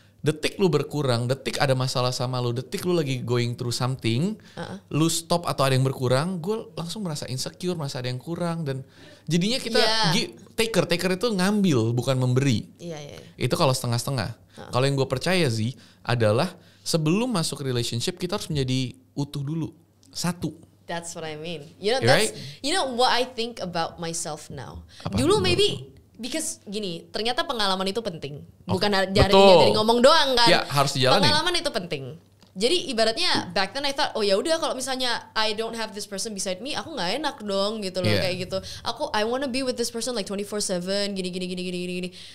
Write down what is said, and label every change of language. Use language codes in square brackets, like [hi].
[id] Detik lu berkurang, detik ada masalah sama lu, detik lu lagi [en] going through something, [id] lu stop atau ada yang berkurang, gue langsung merasa insecure, merasa ada yang kurang, dan jadinya kita taker itu ngambil bukan memberi. Itu kalau setengah-setengah. Kalau yang gue percaya sih adalah sebelum masuk relationship kita harus menjadi utuh dulu, satu. [en] That's what I mean. You know what I think about myself now. [id] Dulu [en] maybe because [id] gini, ternyata pengalaman itu penting. Bukan dari ngomong doang kan. Ya, harus dijalani. Pengalaman itu penting. Jadi ibaratnya [en] back then I thought, [id] ya udah kalau misalnya [en] I don't have this person beside me, [id] aku nggak enak dong gitu loh, kayak gitu. [en] I wanna be with this person like 24/7 gini.